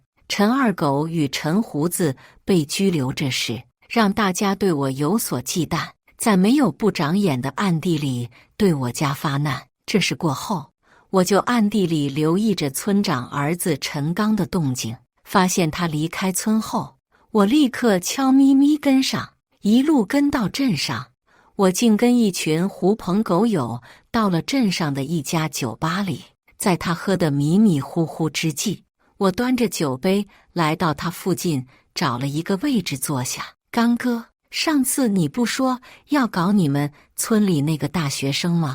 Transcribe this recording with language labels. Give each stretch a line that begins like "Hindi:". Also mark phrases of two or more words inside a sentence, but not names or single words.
Chinese: 陳二狗與陳鬍子被拘留這事，讓大家對我有所忌憚，在沒有不長眼的暗地裡對我家發難。這事過後，我就暗地裡留意着村長兒子陳剛的動靜，發現他離開村後，我立刻悄咪咪跟上，一路跟到鎮上。我竟跟一群狐朋狗友到了鎮上的一家酒吧裡，在他喝得迷迷糊糊之際，我端着酒杯來到他附近，找了一個位置坐下。剛哥，上次你不說要搞你們村裡那個大學生嗎？